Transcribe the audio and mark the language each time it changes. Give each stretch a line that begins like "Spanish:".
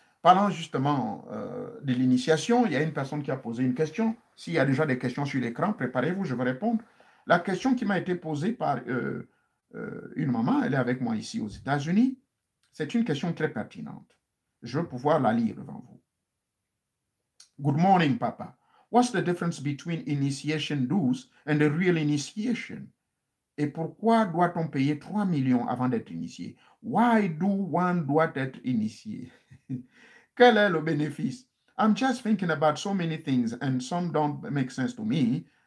French: Parlant justement de l'initiation, il y a une personne qui a posé une question. S'il y a déjà des questions sur l'écran, préparez-vous, je vais répondre. La question qui m'a été posée par une maman, elle est avec moi ici aux États-Unis, c'est une question très pertinente. Je veux pouvoir la lire devant vous.
English: Good morning, papa. What's the difference between initiation dues and the real initiation?
French: Et pourquoi doit-on payer 3 millions avant d'être initié?
English: Why do one
French: doit être initié? Quel est le bénéfice?
English: I'm just thinking about so many things and some don't make sense to me.